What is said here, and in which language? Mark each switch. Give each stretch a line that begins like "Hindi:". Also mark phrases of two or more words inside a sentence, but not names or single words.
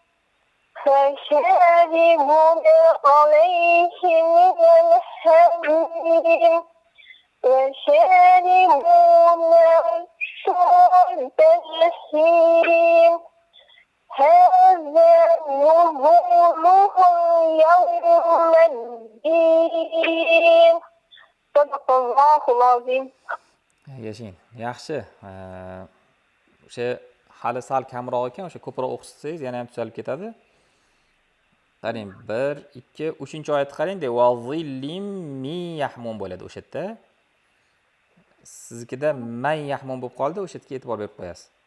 Arabic: فشاربون عليه من الحميم وشاربون شرب الهيم هذا نزلهم يوم الدين صدق الله العظيم.
Uzbek: Yashin. Yaxshi. O'sha hali sal kamroq ekan, o'sha ko'proq o'qisangiz yana ham tuzalib ketadi. Qarang, 1, 2, 3-oyatni qarang-da,
Arabic: وظل من يحموم
Uzbek: bo'ladi o'sha yerda. Siznikida
Arabic: من يحموم
Uzbek: bo'lib qoldi, o'sha yerga e'tibor berib qo'yasiz.